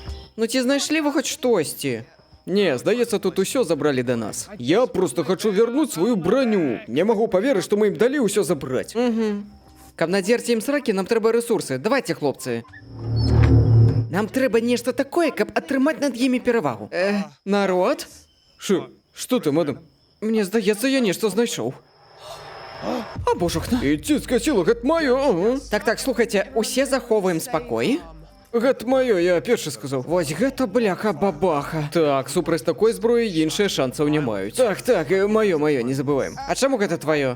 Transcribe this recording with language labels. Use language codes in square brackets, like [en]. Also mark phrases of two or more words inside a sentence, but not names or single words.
[be] Ну ці знайшлі ви хоч штосьці? Не, здаецца, тут усё забралі да нас. [ru] Я просто хочу вернуть свою броню. Не могу поверить, что мы им дали усё забрать. [be] Каб надзерці ім сракі, нам трэба рэсурсы. [ru] Давайте, хлопцы. [be] Нам трэба нешта такое, каб атрымаць над імі перавагу. Народ? [ru] Что ты, мадам? [be] Мне здаецца, я нешта знайшоў. А божухна. І ціцка сіла, гэта маё, ага. Так, слухайце, усе захоўваем спакой. Гэта маё, я першы сказаў. Вось гэта бляха-бабаха. Так, супраць такой зброі іншыя шансаў не маюць. Так, маё, не забываем. А чаму гэта тваё?